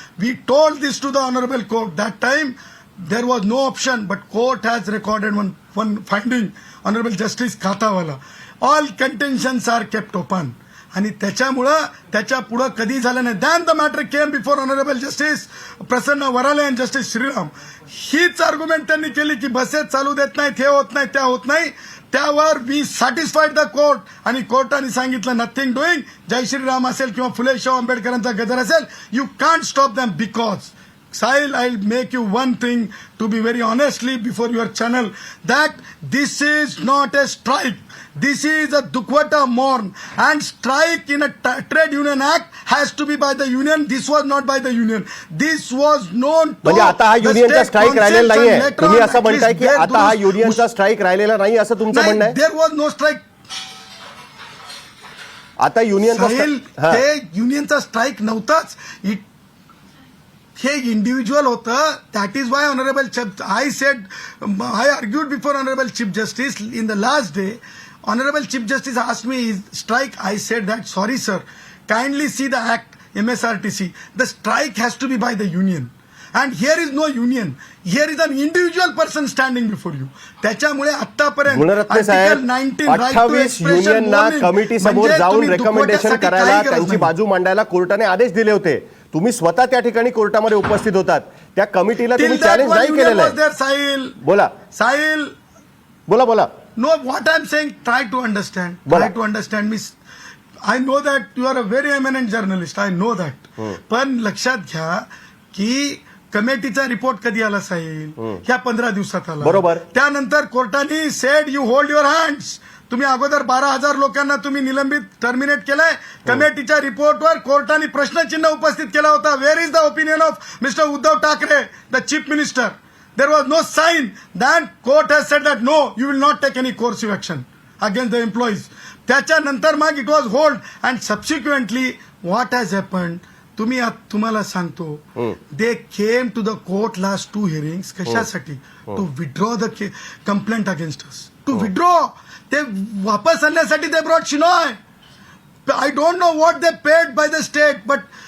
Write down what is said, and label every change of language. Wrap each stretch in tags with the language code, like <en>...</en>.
<en>we told this to the honourable court that time there was no option but court has recorded one finding honorable justice Katawala all contentions are kept open</en> <mr>आणि त्याच्यामुळं त्याच्या पुढं कधी झालं नाही.</mr> <en>Then the matter came before honourable justice Prasanna Varale and justice Shriram.</en> <mr>हीच argument त्यांनी केली की बसेस चालू देत नाहीत हे होत नाही त्या होत नाही.</mr> <en>त्यावर we satisfied the court</en> <mr>आणि कोर्टाने सांगितलं</mr> <en>Nothing doing.</en> <mr>जय श्रीराम असेल किंवा फुले शाहू आंबेडकरांचा गजर असेल</mr> <en>You can't stop them because Sahil, I'll make you one thing to be very honestly before your channel that this is not a strike. This is a Dukwata mourn and strike in a trade union act has to be by the union. This was not by the union. This was known to</en> <mr>म्हणजे आता हा युनियनचा strike राहिलेला नाहीये. तुम्ही असं म्हणताय की आता हा युनियनचा स्ट्राईक राहिलेला नाही असं तुमचं म्हणणं आहे.</mr> <en>There was no strike.</en> <mr>आता युनियनचा साहिल ते युनियनचा स्ट्राईक नव्हताच. हे इंडिव्हिज्युअल होतं.</mr> <en>That is why honourable I argued before honourable chief justice in the last day. Honourable chief justice asked me strike. I said that sorry sir kindly see the act MSRTC. The strike has to be by the union and here is no union. Here is an individual person standing before you.</en> <mr>त्याच्यामुळे आतापर्यंत गुणरत्ने साहेब 28 युनियनना committee समोर जाऊन recommendation करायला त्यांची बाजू मांडायला कोर्टाने आदेश दिले होते. तुम्ही स्वतः त्या ठिकाणी कोर्टामध्ये उपस्थित होतात. त्या कमिटीला तुम्ही चॅलेंज नाही केलेलं आहे. साहिल बोला साहिल बोला.</mr> <en>No, what I'm saying, try to understand. Try to understand me. I know that you are a very eminent journalist. I know that.</en> <mr>पण लक्षात घ्या की कमिटीचा रिपोर्ट कधी आला साहिल ह्या 15 दिवसात आला. बरोबर. त्यानंतर कोर्टाने</mr> <en>Said you hold your hands.</en> <mr>तुम्ही अगोदर 12,000 लोकांना तुम्ही निलंबित टर्मिनेट केलंय. कमिटीच्या रिपोर्टवर कोर्टाने प्रश्नचिन्ह उपस्थित केला होता.</mr> <en>Where is the opinion of mister Uddhav Thackeray the chief minister. There was no sign. Then court has said that no, you will not take any coercive action against the employees.</en> <mr>त्याच्यानंतर मग</mr> <en>it was hold and subsequently what has happened?</en> <mr>तुम्हाला सांगतो</mr> <en>they came to the court last 2 hearings.</en> <mr>कशासाठी?</mr> <en>To withdraw the complaint against us. To withdraw.</en> <mr>ते वापस आणण्यासाठी</mr> <en>they brought Shinoy. I don't know what they paid by the state, but</en>